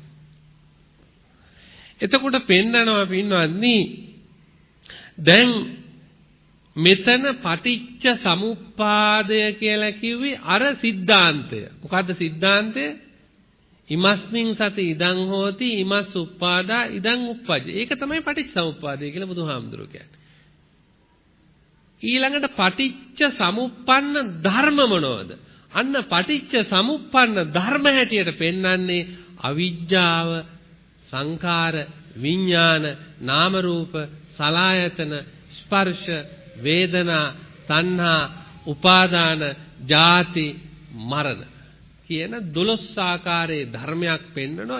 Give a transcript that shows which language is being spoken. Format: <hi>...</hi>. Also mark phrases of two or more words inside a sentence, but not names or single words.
<si>එතකොට පෙන්නනවා පින්වත්නි දැන් මෙතන පටිච්ච සමුප්පාදය කියලා කිව්වේ අර સિદ્ધාන්තය. මොකද්ද સિદ્ધාන්තය?</si> <pi>ඉමස්මින් සති ඉදං හෝති ඉමස් උප්පාදා ඉදං uppajja.</pi> <si>ඒක තමයි පටිච්ච සමුප්පාදය කියලා බුදුහාමුදුරුවෝ කියන්නේ. ඊළඟට පටිච්ච සමුප්පන්න ධර්ම මොනවද? අන්න පටිච්ච සමුප්පන්න ධර්ම හැටියට පෙන්වන්නේ අවිජ්ජාව, සංඛාර, විඥාන, නාම රූප, සලආයතන, ස්පර්ශ, වේදනා, තණ්හා, උපාදාන, ජාති, මරණ කියන 12 ආකාරයේ ධර්මයක් පෙන්වනවා.</si>